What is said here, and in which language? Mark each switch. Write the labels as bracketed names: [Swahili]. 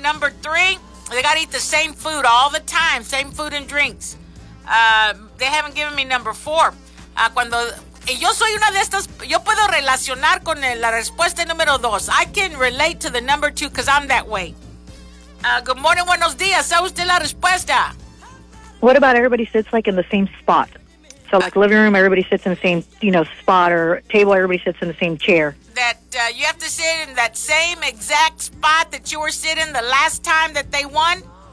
[English] Number 3, they gotta eat the same food all the time. Same food and drinks. They haven't given me number 4. [Spanish] Cuando... Y yo soy una de estas, yo puedo relacionar con la respuesta número 2. [English] I can relate to the number 2 because I'm that way. Good morning, [Spanish] buenos días. ¿Sabe usted la respuesta? [English] What about everybody sits like in the same spot? So like living room, everybody sits in the same, you know, spot or table, everybody sits in the same chair. That you have to sit in that same exact spot that you were sitting the last time that they won?